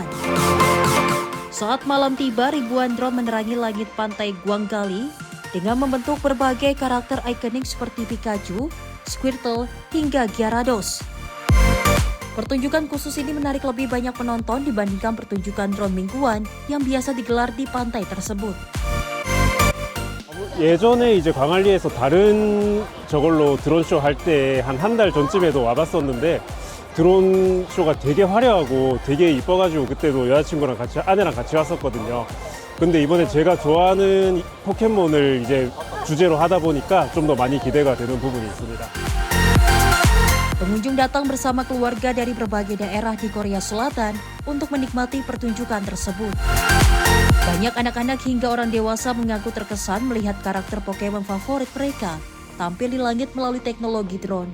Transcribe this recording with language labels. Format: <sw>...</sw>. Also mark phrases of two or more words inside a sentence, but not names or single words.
<id>Saat malam tiba, ribuan drone menerangi langit Pantai Gwangali dengan membentuk berbagai karakter ikonik seperti Pikachu, Squirtle, hingga Gyarados. Pertunjukan khusus ini menarik lebih banyak penonton dibandingkan pertunjukan drone mingguan yang biasa digelar di pantai tersebut.</id> <ko>예전에 이제 광안리에서 다른 저걸로 드론 쇼 할 때 한 달 전쯤에도 와봤었는데 드론 쇼가 되게 화려하고 되게 이뻐가지고 그때도 여자친구랑 같이 아내랑 같이 왔었거든요. 근데 이번에 제가 좋아하는 포켓몬을 이제 주제로 하다 보니까 좀 더 많이 기대가 되는 부분이 있습니다.</ko> <id>Pengunjung datang bersama keluarga dari berbagai daerah di Korea Selatan untuk menikmati pertunjukan tersebut. Banyak anak-anak hingga orang dewasa mengaku terkesan melihat karakter Pokemon favorit mereka tampil di langit melalui teknologi drone.</id>